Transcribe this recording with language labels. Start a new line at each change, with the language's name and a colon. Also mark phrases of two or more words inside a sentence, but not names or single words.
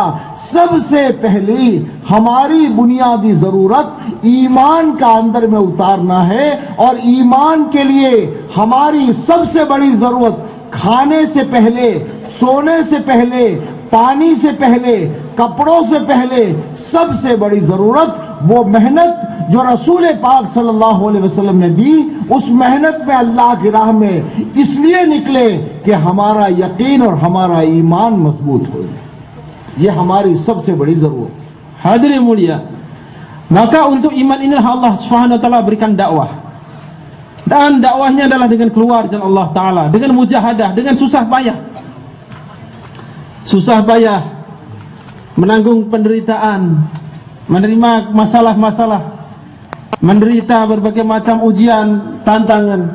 Hindi: सबसे पहली हमारी बुनियादी जरूरत ईमान का अंदर में उतारना है, और ईमान के लिए हमारी सबसे बड़ी जरूरत खाने से पहले, सोने से पहले, पानी से पहले, कपड़ों से पहले, सबसे बड़ी जरूरत वो मेहनत जो रसूल पाक
Arabic: صلى الله عليه وسلم
Hindi: ने दी। उस मेहनत में अल्लाह की राह में इसलिए निकले कि हमारा यकीन और हमारा ईमान मजबूत हो। ये हमारी सबसे बड़ी जरूरत।
Indonesian: Hadirin mulia, maka untuk iman inilah Allah
Arabic: سبحانه وتعالى
Indonesian: berikan dakwah. Dan dakwahnya adalah dengan keluar jalan Allah taala, dengan mujahadah, dengan susah payah. Susah payah menanggung penderitaan, menerima masalah-masalah, menderita berbagai macam ujian, tantangan.